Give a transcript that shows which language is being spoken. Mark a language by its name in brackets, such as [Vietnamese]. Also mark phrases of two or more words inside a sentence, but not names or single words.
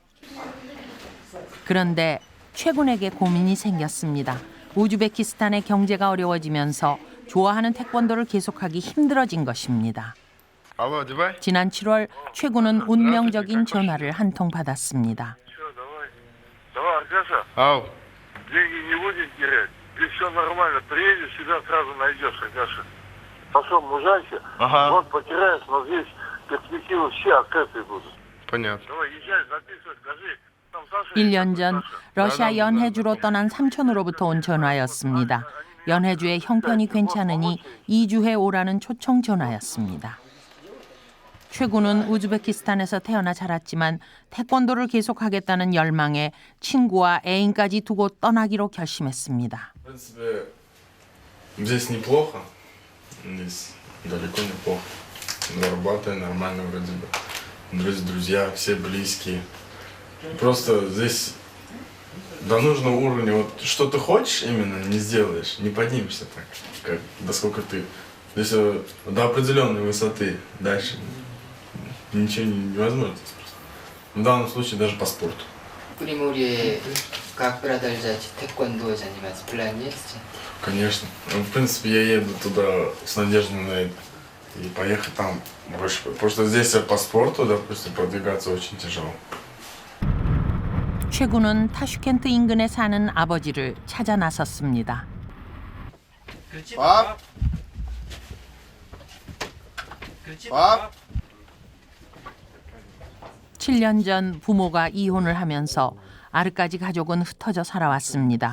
[Korean] 그런데 최 군에게 고민이 생겼습니다. 우즈베키스탄의 경제가 어려워지면서 좋아하는 태권도를 계속하기 힘들어진 것입니다. 지난 7월 최 군은 운명적인 전화를 한 통 받았습니다. [Russian] Все нормально, приедешь, себя сразу найдешь, Аркаша. Пошел, мужайся, вот потеряешь, но здесь перспективы все открытые будут. Понятно. Давай, езжай, записывай, скажи. [Korean] 1년 전 러시아 연해주로 떠난 삼촌으로부터 온 전화였습니다. 연해주의 형편이 괜찮으니 2주에 오라는 초청 전화였습니다. 최 군은 우즈베키스탄에서 태어나 자랐지만 태권도를 계속하겠다는 열망에 친구와 애인까지 두고 떠나기로 결심했습니다. [Russian] В принципе, здесь неплохо. Здесь далеко неплохо. Работаю нормально вроде бы. Друзья, все близкие. Просто здесь до нужного уровня, вот что ты хочешь именно, не сделаешь, не поднимешься так, как до сколько ты. Здесь до определенной высоты, дальше ничего невозможно. В данном случае даже по спорту. В Приморье как продолжать тэквондо заниматься? План есть? Конечно. В принципе, я еду туда с надеждой на это. И поехать там больше. Потому что здесь по спорту, допустим, продвигаться очень тяжело. [Korean] 최 군은 타슈켄트 인근에 사는 아버지를 찾아 나섰습니다. 밥! 밥! 7년 전 부모가 이혼을 하면서 아르까지 가족은 흩어져 살아왔습니다.